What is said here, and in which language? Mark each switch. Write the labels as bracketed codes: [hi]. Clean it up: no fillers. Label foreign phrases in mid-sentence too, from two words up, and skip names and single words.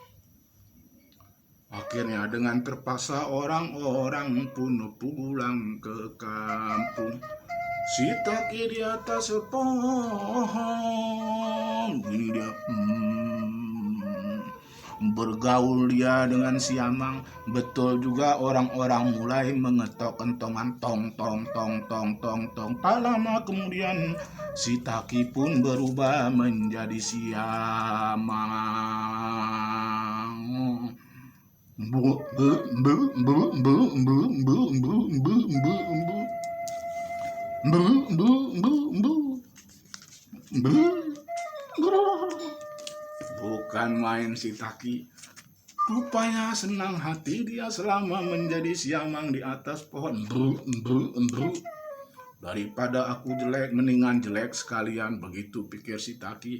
[id] Akhirnya dengan terpaksa orang-orang pun pulang ke kampung. Si Taki di atas pohon, ini dia bergaul dia dengan siamang. Betul juga orang-orang mulai mengetok kentongan tong tong tong tong tong tong. Tak lama kemudian si Taki pun berubah menjadi siamang. Bu bu bu bu bu bu bu bu bu bu bu bu bu bu. Bukan main si Taki. Rupanya senang hati dia selama menjadi siamang di atas pohon. Daripada aku jelek, mendingan jelek sekalian, begitu pikir si Taki.